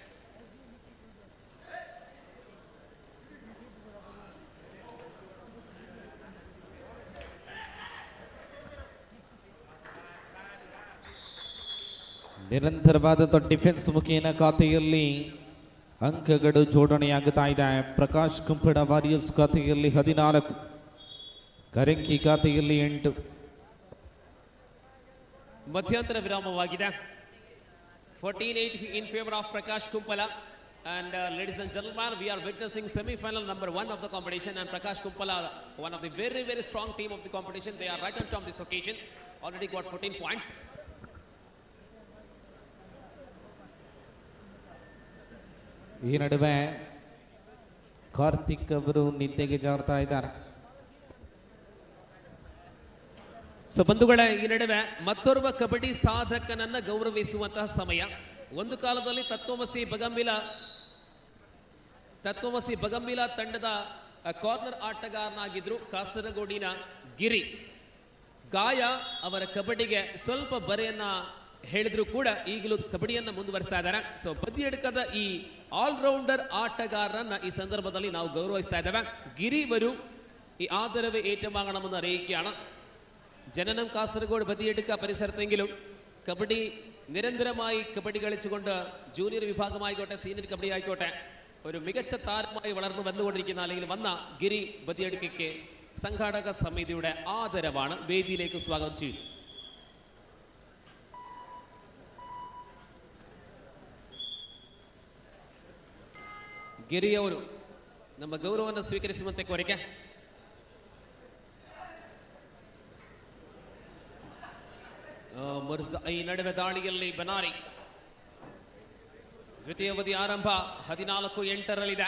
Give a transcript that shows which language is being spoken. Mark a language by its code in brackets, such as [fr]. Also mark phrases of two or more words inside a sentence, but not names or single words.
[kn] ನಿರಂತರವಾದ ಡಿಫೆನ್ಸ್ ಮುಖೇನ ಖಾತೆಯಲ್ಲಿ ಅಂಕಗಳು ಜೋಡಣೆಯಾಗುತ್ತಾ ಇದೆ. ಪ್ರಕಾಶ್ ಕುಂಪಡ ವಾರಿಯರ್ಸ್ ಖಾತೆಯಲ್ಲಿ 14, ಕರಂಕಿ ಖಾತೆಯಲ್ಲಿ 8. ಮಧ್ಯಂತರ ವಿರಾಮವಾಗಿದೆ. [en] 14-8 in favor of Prakash Kumpala. And ladies and gentlemen, we are witnessing semi-final number 1 of the competition, and Prakash Kumpala, one of the very, very strong team of the competition. They are right on top of this occasion. Already got 14 points. [kn] ಈ ನಡುವೆ ಕಾರ್ತಿಕ್ ಅವರು ನಿದ್ದೆಗೆ ಜಾರ್ತಾ ಇದ್ದಾರೆ. ಸೊ ಬಂಧುಗಳೇ, ಈ ನಡುವೆ ಮತ್ತೋರ್ವ ಕಬಡ್ಡಿ ಸಾಧಕನನ್ನ ಗೌರವಿಸುವಂತಹ ಸಮಯ. ಒಂದು ಕಾಲದಲ್ಲಿ ತತ್ವಮಸಿ ಬಗಂಬಿಲ ತಂಡದ ಕಾರ್ನರ್ ಆಟಗಾರನಾಗಿದ್ರು ಕಾಸರಗೋಡಿನ ಗಿರಿ. ಗಾಯ ಅವರ ಕಬಡ್ಡಿಗೆ ಸ್ವಲ್ಪ ಬರೆಯನ್ನ ಹೇಳಿದ್ರು ಕೂಡ ಈಗಲೂ ಕಬಡ್ಡಿಯನ್ನ ಮುಂದುವರಿಸ್ತಾ ಇದ್ದಾರೆ. ಸೊ ಬದಿಯಡ್ಕದ ಈ ಆಲ್ರೌಂಡರ್ ಆಟಗಾರರನ್ನ ಈ ಸಂದರ್ಭದಲ್ಲಿ ನಾವು ಗೌರವಿಸ್ತಾ ಇದ್ದೇವೆ. [ml] ಗಿರಿವರು ഈ ആദരവ് ഏറ്റുവാങ്ങണമെന്ന് അറിയിക്കുകയാണ്. ജനനം കാസർഗോഡ് ബദിയെടുക്ക പരിസരത്തെങ്കിലും കബഡി നിരന്തരമായി കബഡി കളിച്ചുകൊണ്ട് ജൂനിയർ വിഭാഗമായിക്കോട്ടെ സീനിയർ കബഡി ആയിക്കോട്ടെ ഒരു മികച്ച താരമായി വളർന്നു വന്നുകൊണ്ടിരിക്കുന്ന അല്ലെങ്കിൽ വന്ന ഗിരി ബദിയെടുക്കയ്ക്ക് സംഘാടക സമിതിയുടെ ആദരവാണ്. വേദിയിലേക്ക് സ്വാഗതം ചെയ്യുന്നു. [kn] ಗಿರಿಯವರು ನಮ್ಮ ಗೌರವವನ್ನು ಸ್ವೀಕರಿಸುವಂತೆ ಕೋರಿಕೆ. ಈ ನಡುವೆ ದಾಳಿಯಲ್ಲಿ ಬನಾರಿ ದ್ವಿತೀಯ ಅವಧಿ ಆರಂಭ 14-8ರಲ್ಲಿದೆ.